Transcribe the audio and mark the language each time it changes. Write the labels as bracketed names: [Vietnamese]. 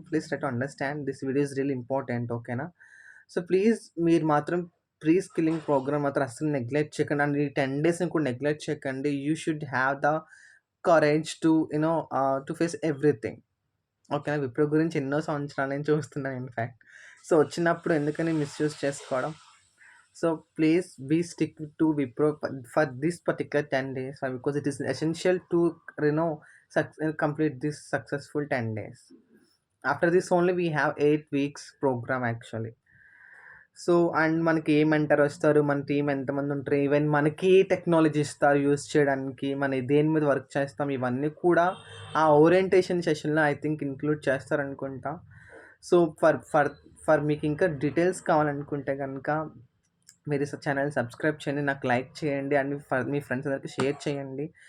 [English] Please try to understand this video is really important. ఓకేనా? So please [Telugu] మీరు మాత్రం pre skilling programme మాత్రం అస్సలు నెగ్లెక్ట్ చేయకండి. [English] and [Telugu] ఈ 10 డేస్‌ని కూడా నెగ్లెక్ట్ చేయకండి. [English] You should have the courage to to face everything. ఓకేనా? [Telugu] విప్రో గురించి ఎన్నో సంవత్సరాల నుంచి చూస్తున్నాను ఇన్‌ఫాక్ట్. సో వచ్చినప్పుడు ఎందుకని మిస్‌యూజ్ చేసుకోవడం. [English] So please be stick to Wipro for this particular 10 days because it is essential to you know complete this successful 10 days. After this only we have 8 weeks program actually. [Telugu] So and మనకి ఏ mentor వస్తారు, మన team ఎంతమంది ఉంటారు, even మనకి technology ఇస్తారు use చేయడానికి, మన దేని మీద వర్క్ చేస్తాం, ఇవన్నీ కూడా ఆ ఓరియంటేషన్ సెషన్లో [English] I think [Telugu] include చేస్తారనుకుంటా. So for మీకు ఇంకా డీటెయిల్స్ కావాలనుకుంటే కనుక మీరు ఛానల్ సబ్స్క్రైబ్ చేయండి, నాకు లైక్ చేయండి అండ్ మీ ఫ్రెండ్స్ అందరికీ షేర్ చేయండి.